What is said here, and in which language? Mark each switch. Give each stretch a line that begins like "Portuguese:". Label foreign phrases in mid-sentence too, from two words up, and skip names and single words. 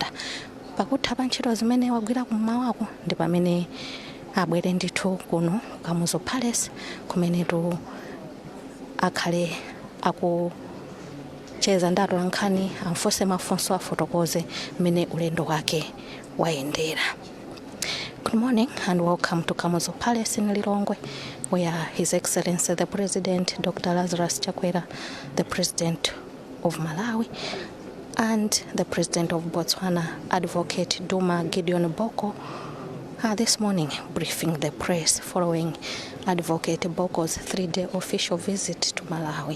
Nyanja: Pakutha pa ntchito zimene wagwira kumawako ndi pamene abwere ndithu kuno Kamuzu Palace kumene tu akhale akucheza ndatola nkhani amfose mafunso afotokoze mene ulendo wake wayendera.
English: Good morning and welcome to Kamuzu Palace in Lilongwe, where His Excellency the President Dr. Lazarus Chakwera, the President of Malawi, and the President of Botswana, Advocate Duma Boko, this morning briefing the press following Advocate Boko's 3-day official visit to Malawi.